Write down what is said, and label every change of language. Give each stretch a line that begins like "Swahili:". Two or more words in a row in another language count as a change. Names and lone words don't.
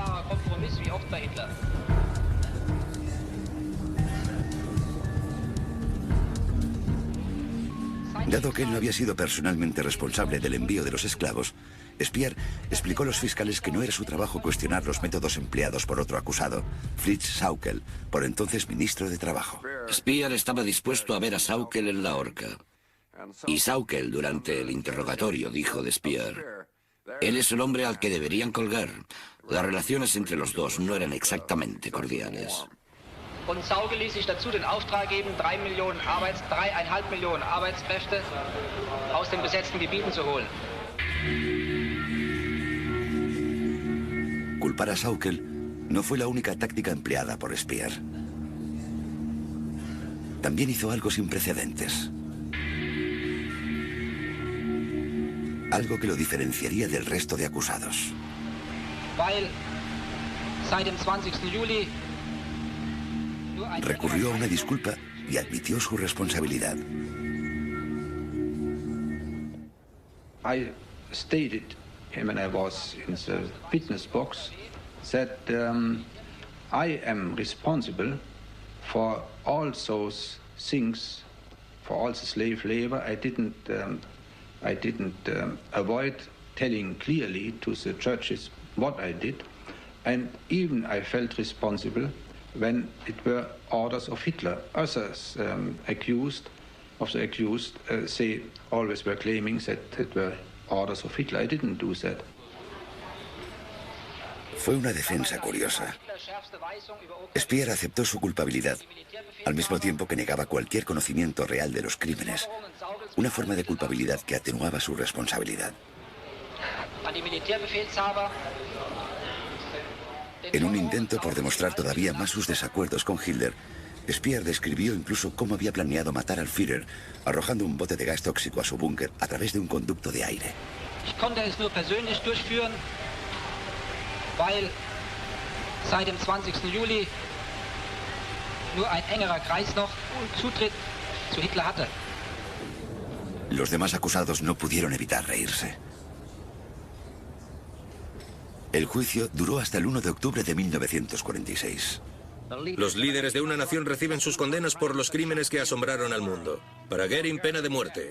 Spanish: Dado que él no había sido personalmente responsable del envío de los esclavos, Speer explicó a los fiscales que no era su trabajo cuestionar los métodos empleados por otro acusado, Fritz Sauckel, por entonces ministro de Trabajo. Speer estaba dispuesto a ver a Sauckel en la horca. Y Sauckel, durante el interrogatorio, dijo de Speer: él es el hombre al que deberían colgar. Las relaciones entre los dos no eran exactamente cordiales.
German: Und Sauckel ließ sich dazu den Auftrag geben, 3,5 Millionen Arbeitskräfte aus den besetzten Gebieten zu holen.
Spanish: Culpar a Sauckel no fue la única táctica empleada por Speer. También hizo algo sin precedentes. Algo que lo diferenciaría del resto de acusados.
German: Weil seit dem 20. Juli
Spanish: recurrió a una disculpa y admitió su responsabilidad.
English: I stated when I was in the witness box that I am responsible for all those things, for all the slave labor. I didn't avoid telling clearly to the judges what I did, and even I felt responsible when it were orders of Hitler. Others accused, they always were claiming that it were orders of Hitler. I didn't do that.
Spanish: Fue una defensa curiosa. Speer aceptó su culpabilidad, al mismo tiempo que negaba cualquier conocimiento real de los crímenes, una forma de culpabilidad que atenuaba su responsabilidad. En un intento por demostrar todavía más sus desacuerdos con Hitler, Speer describió incluso cómo había planeado matar al Führer, arrojando un bote de gas tóxico a su búnker a través de un conducto de aire.
German: Ich konnte es nur persönlich durchführen, weil seit dem 20. Juli nur ein engerer Kreis noch Zutritt zu Hitler hatte.
Spanish: Los demás acusados no pudieron evitar reírse. El juicio duró hasta el 1 de octubre de 1946. Los líderes de una nación reciben sus condenas por los crímenes que asombraron al mundo. Para Goering, pena de muerte.